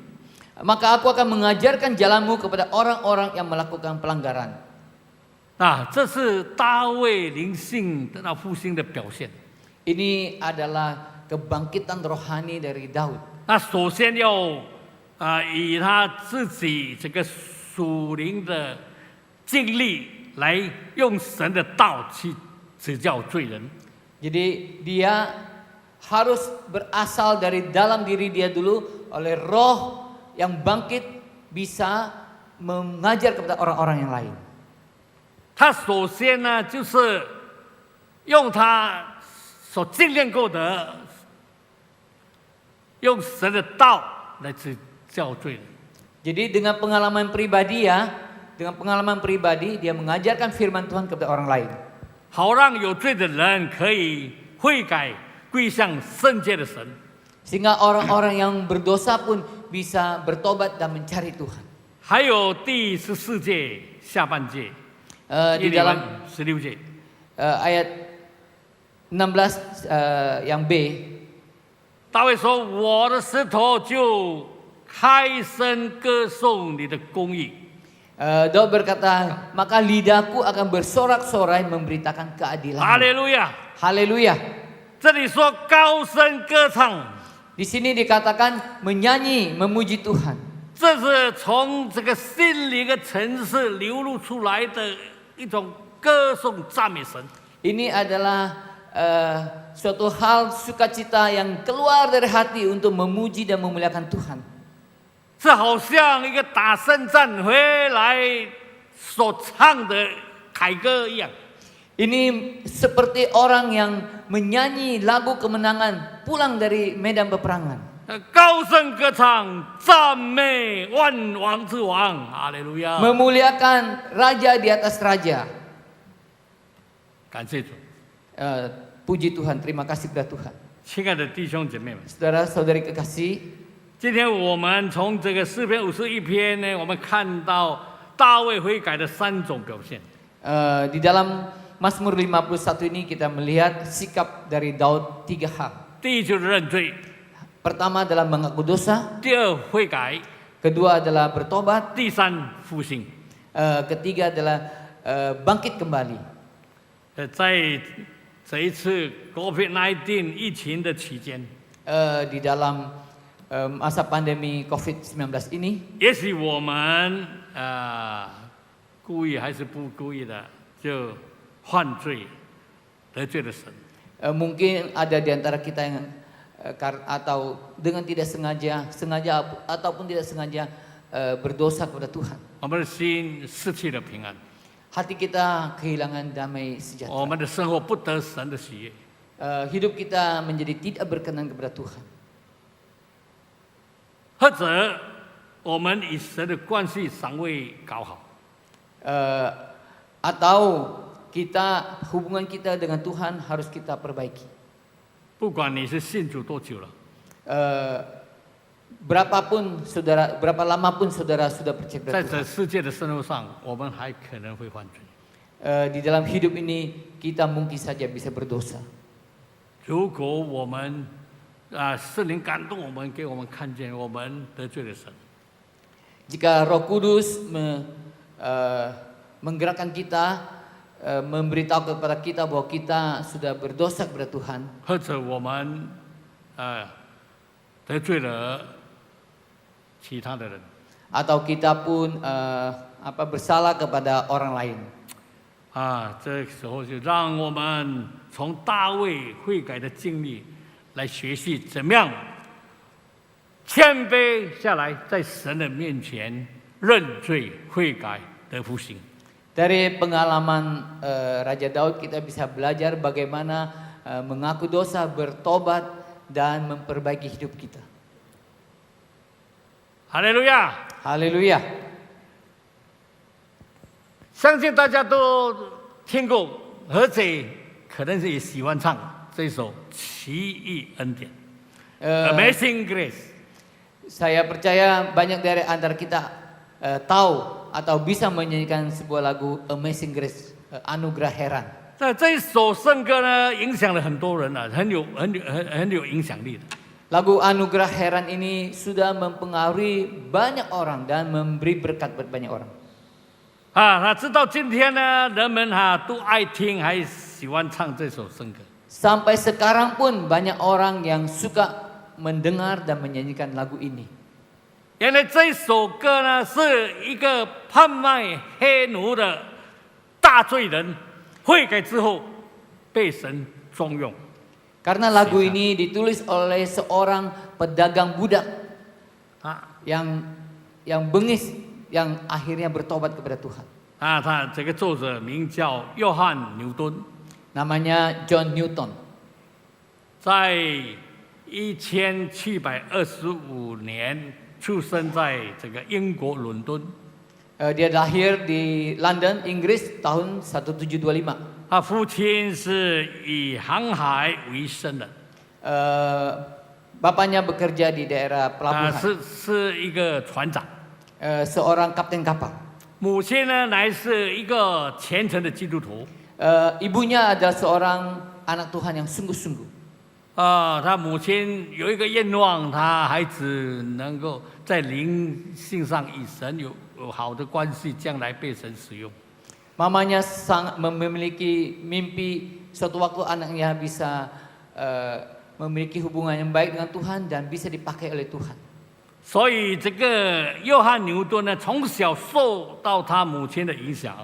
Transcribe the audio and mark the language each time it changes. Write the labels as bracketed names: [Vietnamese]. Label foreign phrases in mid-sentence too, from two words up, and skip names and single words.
[Indonesian] maka aku akan mengajarkan jalanmu kepada orang-orang yang melakukan pelanggaran. [Chinese] 这是大卫灵性得到复兴的表现。 [Indonesian] Ini adalah kebangkitan rohani dari Daud. [Chinese] 首先要以他自己这个属灵的经历来用神的道去指教罪人。 [Indonesian] Jadi dia harus berasal dari dalam diri dia dulu oleh roh yang bangkit bisa mengajar kepada orang-orang yang lain. [Chinese] 他首先呢，就是用他所经验过的，用神的道来指教罪人。 [Indonesian] Jadi dengan pengalaman pribadi dia mengajarkan firman Tuhan kepada orang lain. [Chinese] 好让有罪的人可以悔改归向圣洁的神。 [Indonesian] Sehingga orang-orang yang berdosa pun bisa bertobat dan mencari Tuhan. [Chinese] 还有第14节下半节， [Indonesian] Di dalam [Chinese] 16节， [Indonesian] ayat 16 yang B, [Chinese] 大卫说：“我的舌头就开声歌颂你的公义。” [Indonesian] Daud berkata, maka lidahku akan bersorak-sorai memberitakan keadilan. [Chinese] 哈利路亚！ [Indonesian] Haleluya. [Chinese] 这里说高声歌唱。 [Indonesian] Di sini dikatakan menyanyi, memuji Tuhan. [Chinese] 这是从这个心灵的层次流露出来的一种歌颂赞美神。 [Indonesian] Ini adalah suatu hal sukacita yang keluar dari hati untuk memuji dan memuliakan Tuhan. [Chinese] 这好像一个打胜仗回来所唱的凯歌一样。 [Indonesian] Ini seperti orang yang menyanyi lagu kemenangan pulang dari medan peperangan. [Chinese] 高声歌唱，赞美万王之王，哈利路亚！ [Indonesian] Memuliakan raja di atas raja. [Chinese] 感谢主， [Indonesian] Puji Tuhan, terima kasih kepada Tuhan. [Chinese] 亲爱的弟兄姐妹们， [Indonesian] Saudara-saudari kekasih, [Chinese] 今天我们从这个诗篇51篇呢，我们看到大卫悔改的3种表现。 [Indonesian] di dalam Mazmur 51 ini kita melihat sikap dari Daud 3 hal. [Chinese] 第一就是认罪， [Indonesian] Pertama adalah mengaku dosa, [Chinese] 第二悔改， [Indonesian] kedua adalah bertobat, [Chinese] 第三复兴。 [Indonesian] ketiga adalah bangkit kembali. [Chinese] 在这一次 COVID-19 疫情的期间， [Indonesian] Di dalam masa pandemi COVID-19 ini, [Chinese] 也许我们故意还是不故意的就犯罪得罪了神。 [Indonesian] mungkin ada di antara kita yang atau dengan tidak sengaja ataupun tidak sengaja berdosa kepada Tuhan. [Chinese] 我们的心失去了平安， [Indonesian] Hati kita kehilangan damai [Chinese] 我 [Indonesian] sejahtera. [Chinese] 们的生活不得神的喜悦。 [Indonesian] Hidup kita menjadi tidak berkenan kepada Tuhan. [Chinese] 或者我们与神的关系尚未搞好， [Indonesian] Atau hubungan kita dengan Tuhan harus kita perbaiki. [Chinese] 不管你是信主多久了， [Indonesian] Berapa lama pun saudara sudah percaya [Chinese] 在 [Indonesian] kepada [Chinese] 这世界的生活上，我们还可能会犯罪。 [Indonesian] Di dalam hidup ini kita mungkin saja bisa berdosa. [Chinese] 如果我们圣灵感动我们，给我们看见我们得罪了神， [Indonesian] Jika Roh Kudus menggerakkan kita, memberitahu kepada kita bahwa kita sudah berdosa kepada Tuhan, [Chinese] 或者我们得罪了其他的人， [Indonesian] atau kita pun bersalah kepada orang lain, [Chinese] 这时候就让我们从大卫悔改的经历来学习怎么样谦卑下来，在神的面前认罪悔改得复兴。 [Indonesian] Dari pengalaman Raja Daud kita bisa belajar bagaimana mengaku dosa, bertobat, dan memperbaiki hidup kita. [Chinese] 哈利路亚！ [Indonesian] Haleluya. [Chinese] 相信大家都听过，而且可能是也喜欢唱这首《奇异恩典》（Amazing Grace）。 [Indonesian] Saya percaya banyak dari antara kita tahu atau bisa menyanyikan sebuah lagu Amazing Grace, Anugerah Heran. [Chinese] 这一首圣歌呢，影响了很多人啊，很有影响力的。 [Indonesian] Lagu Anugerah Heran ini sudah mempengaruhi banyak orang dan memberi berkat buat banyak orang. [Chinese] 直到今天呢，人们都爱听，还喜欢唱这首圣歌。 [Indonesian] Sampai sekarang pun banyak orang yang suka mendengar dan menyanyikan lagu ini. [Chinese] 原来这一首歌呢，是一个贩卖黑奴的大罪人悔改之后被神重用。 [Indonesian] Karena lagu ini ditulis oleh seorang pedagang budak yang bengis, yang akhirnya bertobat kepada Tuhan. [Chinese] 他这个作者名叫约翰牛顿， [Indonesian] Namanya John Newton. [Chinese] 在1725年出生在这个英国伦敦。 [Indonesian] Dia lahir di London, Inggris tahun 1725. [Chinese] 他父亲是以航海为生的， [Indonesian] Bapaknya bekerja di daerah pelabuhan. [Chinese] 是一个船长。 [Indonesian] Seorang kapten kapal. [Chinese] 母亲呢，乃是一个虔诚的基督徒。 [Indonesian] Ibunya adalah seorang anak Tuhan yang sungguh-sungguh. [Chinese] 他母亲有一个愿望，他孩子能够在灵性上与神有好的关系，将来被神使用。 [Indonesian] Mamanya memiliki mimpi suatu waktu anaknya bisa memiliki hubungan yang baik dengan Tuhan dan bisa dipakai oleh Tuhan. [Chinese] 所以这个约翰牛顿呢，从小受到他母亲的影响，